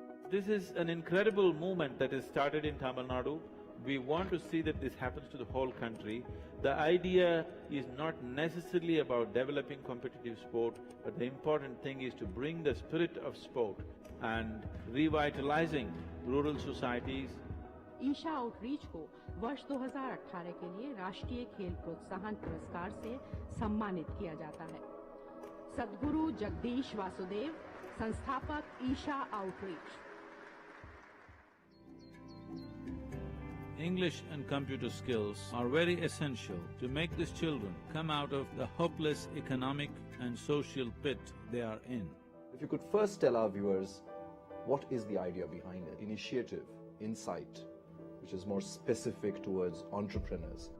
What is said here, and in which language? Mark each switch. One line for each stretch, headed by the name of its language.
English: This is an incredible movement that is started in Tamil Nadu. We want to see that this happens to the whole country. The idea is not necessarily about developing competitive sport, but the important thing is to bring the spirit of sport and revitalizing rural societies.
Hindi: Isha outreach को वर्ष 2018 के लिए राष्ट्रीय खेल प्रोत्साहन पुरस्कार से सम्मानित किया जाता है। सद्गुरु जगदीश वासुदेव, संस्थापक Isha outreach.
English: English and computer skills are very essential to make these children come out of the hopeless economic and social pit they are in. If you could first tell our viewers what is the idea behind it, initiative, insight, which is more specific towards entrepreneurs.